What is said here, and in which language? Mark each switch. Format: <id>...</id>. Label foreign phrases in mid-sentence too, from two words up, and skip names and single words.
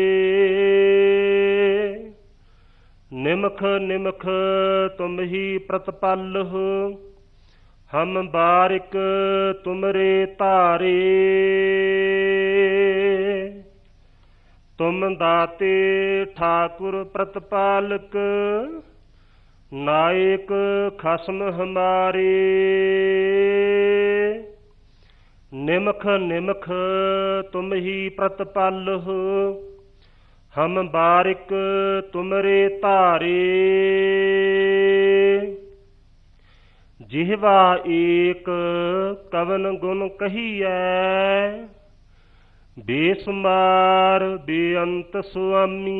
<pa>ਨਿਮਖ ਨਿਮਖ ਤੁਮ ਹੀ ਪ੍ਰਤਪਾਲ ਹੋ, ਹਮ ਬਾਰਿਕ ਤੁਮਰੇ ਧਾਰੇ। ਤੁਮ ਦਾਤੇ ਠਾਕੁਰ ਪ੍ਰਤਪਾਲਕ, ਨਾਇਕ ਖਸਮ ਹਮਾਰੇ।</pa> <hi>निमख निमख तुम ही प्रतिपल हो, हम बारिक तुमरे तारे। जिह्वा एक कवन गुण कहिए, बेसुमार बेअंत स्वामी।</hi>